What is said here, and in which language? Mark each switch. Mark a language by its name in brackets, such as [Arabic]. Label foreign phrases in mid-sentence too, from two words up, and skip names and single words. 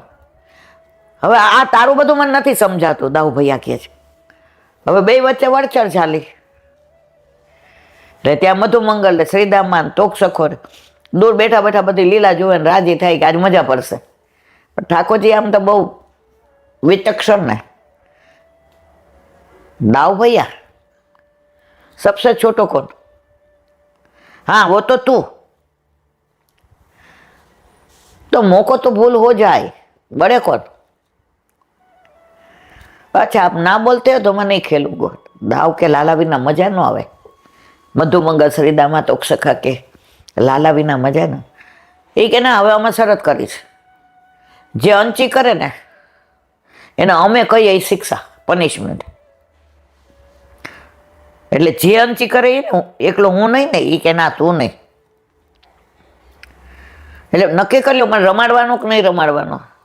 [Gujarati] હવે આ તારું બધું મને નથી સમજાતું, દાવ ભૈયા કહે છે. હવે બે વચ્ચે વળચળ ચાલી. એટલે ત્યાં મધુમંગલ ને શ્રીદામા તોક સખોર દૂર બેઠા બેઠા બધી લીલા જોવે ને રાજી થાય કે આજ મજા પડશે. પણ ઠાકોરજી આમ તો બહુ વિચક્ષણ ને. [Braj] दाव भैया सबसे छोटो कौन? हाँ वो तो तू. तो मौको तो भूल हो जाए, बड़े कौन? [Hindi] अच्छा आप ना बोलते हो तो मैं नहीं खेलूंगा. [Braj] दाव के लाला बिना मजा न आवे. मधुमंगल श्रीदामा तो सखा के लाला बिना मजा न. [Gujarati] એ કે ના હવે અમે શરત કરીશ, જે અંચી કરે ને એને અમે કહીએ એ શિક્ષા. પનિશમેન્ટ. એટલે જે અંચી કરે એ ને એકલો હું નહીં ને, એ કે ના તું નહીં. એટલે નક્કી કરી લો મને રમાડવાનો કે નહીં રમાડવાનો.